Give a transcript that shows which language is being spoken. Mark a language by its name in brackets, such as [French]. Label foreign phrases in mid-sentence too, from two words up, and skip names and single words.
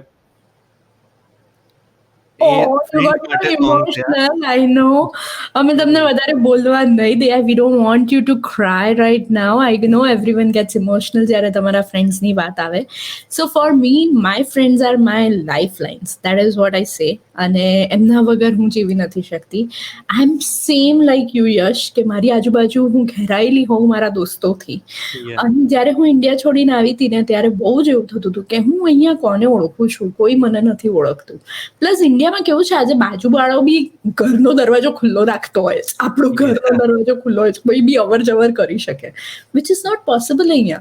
[English] Oh, you got very emotional. I know. [Gujarati] અમે તમને વધારે બોલવા નહીં દે. [English] We don't want you to cry right now. I know everyone gets emotional [Gujarati] જ્યારે તમારા ફ્રેન્ડ્સની વાત આવે. [English] So for me, my friends are my lifelines. That is what I say. [Gujarati] અને એમના વગર હું જીવી નથી શકતી. [English] I am same like you, [Gujarati] યશ, કે મારી આજુબાજુ હું ઘેરાયેલી હોઉં મારા દોસ્તોથી. અને જ્યારે હું ઇન્ડિયા છોડીને આવી હતી ને ત્યારે બહુ જ એવું થતું હતું કે હું અહીંયા કોને ઓળખું છું, કોઈ મને નથી ઓળખતું. પ્લસ ઇન્ડિયામાં કેવું છે, આજે બાજુવાળો બી ઘરનો દરવાજો ખુલ્લો રાખતો હોય છે, આપણો ઘરનો દરવાજો ખુલ્લો હોય છે, કોઈ બી અવર જવર કરી શકે, [English] which is not possible [Gujarati] અહીંયા.